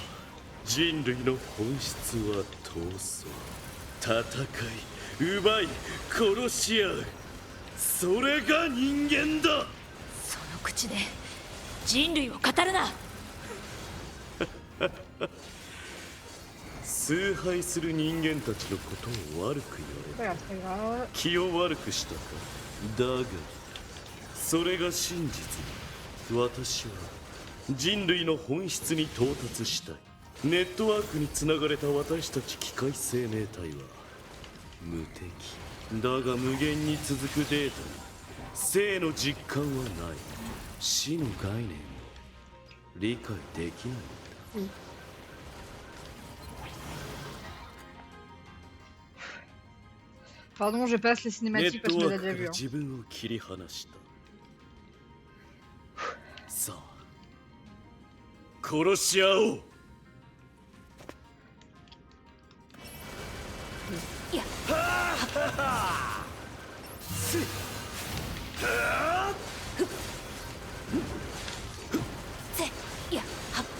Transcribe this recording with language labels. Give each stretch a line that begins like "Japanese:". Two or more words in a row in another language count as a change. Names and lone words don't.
Japanese: 人類の本質は闘争、戦い、奪い、殺し合う。それが人間だ。その口で人類を語るな。崇拝する人間たちのことを悪く言われ
French: C'est pas grave.
Japanese: 気を悪くしたか。だがそれが真実。私は人類の本質に到達したい。ネットワークにつながれた私たち機械生命体は無敵だが無限に続くデータに生の実感はない。死の概念を理解できないんだ。
French: Pardon, je passe les
Japanese: ネッ
French: cinématiques parce
Japanese: ト
French: que je
Japanese: ワ
French: les
Japanese: ー
French: ai
Japanese: ク
French: déjà
Japanese: から
French: vues. Hein.
Japanese: 自分を切り離した。さあ殺し合おう。いやせいやはっ